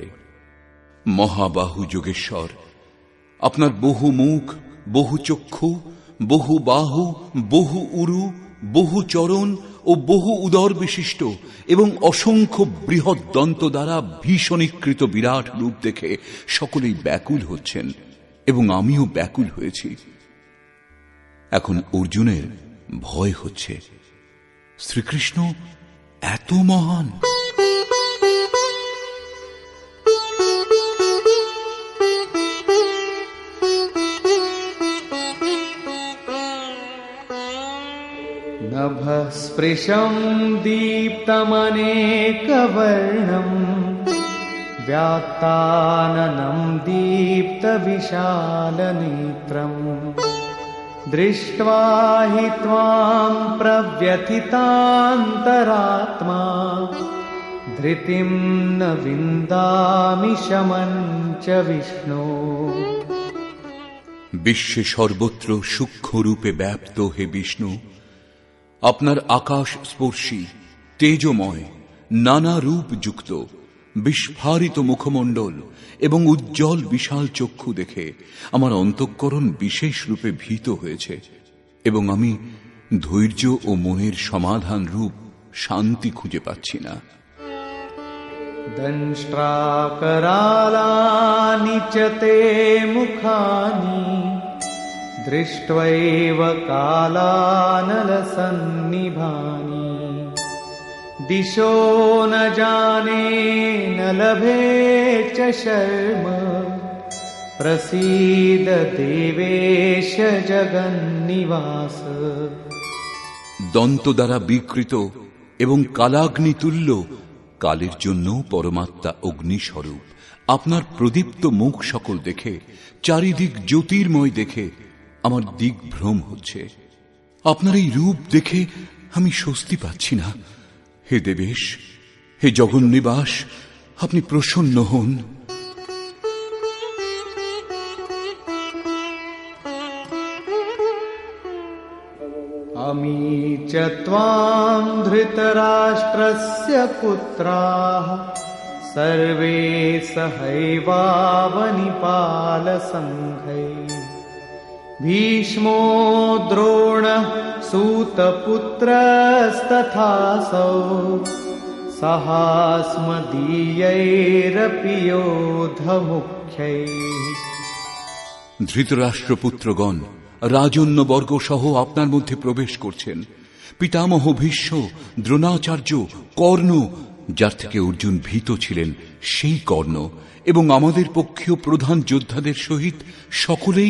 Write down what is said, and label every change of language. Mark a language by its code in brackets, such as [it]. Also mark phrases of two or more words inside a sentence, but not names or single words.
[bn] মহাবাহু যোগেশ্বর, আপনার বহু মুখ, বহু চক্ষু, বহু বাহু, বহু উরু, বহু চরণ ও বহু উদর বিশিষ্ট এবং অসংখ্য বৃহৎ দন্ত দ্বারা ভীষণীকৃত বিরাট রূপ দেখে সকলেই ব্যাকুল হচ্ছেন এবং আমিও ব্যাকুল হয়েছি। এখন অর্জুনের ভয় হচ্ছে, শ্রীকৃষ্ণ এত মহান। [sa] नभस्पृशं दीप्तमनेकवर्णं व्यात्ताननं दीप्तविशालनेत्रं दृष्ट्वा हि त्वां प्रव्यथितान्तरात्मा धृतिं न विन्दामि शमं च विष्णो। [bn] বিশ্বে সর্বত্র সূক্ষ্ম রূপে ব্যাপ্ত হে বিষ্ণু, আপনার আকাশ স্পর্শী, তেজময়, নানা রূপ যুক্ত, বিস্ফারিত মুখমণ্ডল এবং উজ্জ্বল বিশাল চক্ষু দেখে আমার অন্তঃকরণ বিশেষ রূপে ভীত হয়েছে এবং আমি ধৈর্য ও মনের সমাধান রূপ শান্তি খুঁজে পাচ্ছি না। [sa] দংষ্ট্রাকরালানি চ তে মুখানি দৃष्ट्वैव कालानलसन्निभानि दिशो न जाने न लभे च शर्म प्रसीद देवेश जगन्निवास। [bn] দন্ত দ্বারা বিকৃত এবং কালাগ্নি তুল্য, কালের জন্য পরমাত্মা অগ্নিস্বরূপ আপনার প্রদীপ্ত মুখ সকল দেখে, চারিদিক জ্যোতির্ময় দেখে আমার দিগ্ভ্রম হচ্ছে। আপনার এই রূপ দেখে আমি স্বস্তি পাচ্ছি না। হে দেবেশ, হে জগন্নিবাস, আপনি প্রসন্ন হন। [sa] আমি च त्वां धृतराष्ट्रस्य पुत्राः सर्वे सहैवावनिपालसङ्घैः भीष्मो द्रोणः सूतपुत्रस्तथासौ सहास्मदीयैरपि योधमुख्यैः। [bn] ধৃতরাষ্ট্রপুত্রগণ রাজন্যবর্গ সহ আপনার মধ্যে প্রবেশ করছেন। পিতামহ ভীষ্ম, দ্রোণাচার্য, কর্ণ, যার থেকে অর্জুন ভীত ছিলেন সেই কর্ণ, এবং আমাদের পক্ষীয় প্রধান যোদ্ধাদের সহিত সকলেই